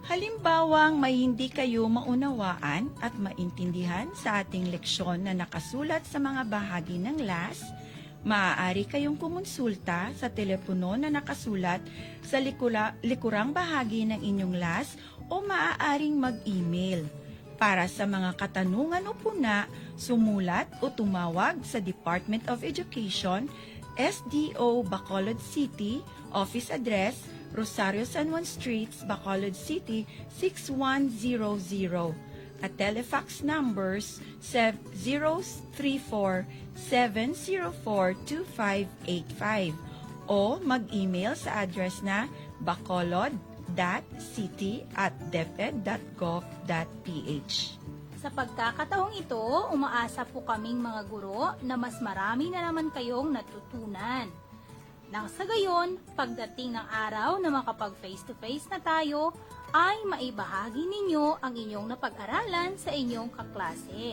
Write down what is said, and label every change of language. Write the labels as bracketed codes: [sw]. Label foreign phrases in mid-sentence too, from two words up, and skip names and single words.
[tl] Halimbawang may hindi kayo maunawaan at maintindihan sa ating leksyon na nakasulat sa mga bahagi ng LAS, maaari kayong kumonsulta sa telepono na nakasulat sa likurang bahagi ng inyong LAS o maaaring mag-email. Para sa mga katanungan o puna, sumulat o tumawag sa Department of Education, SDO Bacolod City, [en] Office Address, [tl] Rosario San Juan Streets, Bacolod City, 6100. At [en] telefax numbers [tl] 034-704-2585 o mag-email sa address na bacolod.city@deped.gov.ph. Sa pagkakataong ito, umaasa po kaming mga guro na mas marami na naman kayong natutunan. Nang sa gayon, pagdating ng araw na makapag face-to-face na tayo, ay maibahagi ninyo ang inyong napag-aralan sa inyong kaklase.